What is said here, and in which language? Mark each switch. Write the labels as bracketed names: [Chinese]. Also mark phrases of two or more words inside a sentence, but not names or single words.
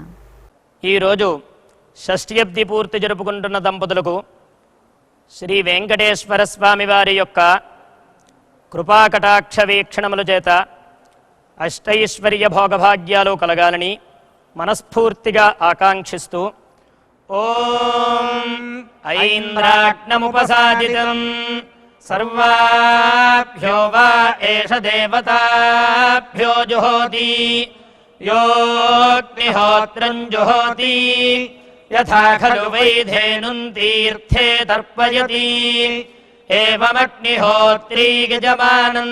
[Telugu] ఈరోజు షష్ఠ్యబ్ది పూర్తి జరుపుకుంటున్న దంపతులకు శ్రీ వెంకటేశ్వర స్వామి వారి యొక్క కృపాకటాక్ష వీక్షణముల చేత అష్టైశ్వర్య భోగభాగ్యాలు కలగాలని మనస్ఫూర్తిగా ఆకాంక్షిస్తూ [Sanskrit] ओं ऐन्द्राग्नमुपसादितम् सर्वाभ्यो वा एष देवताभ्यो जुहोति योऽग्निहोत्रम् जुहोति यथा खलु वैधेनुम् तीर्थे तर्पयति एवमग्निहोत्री यजमानम्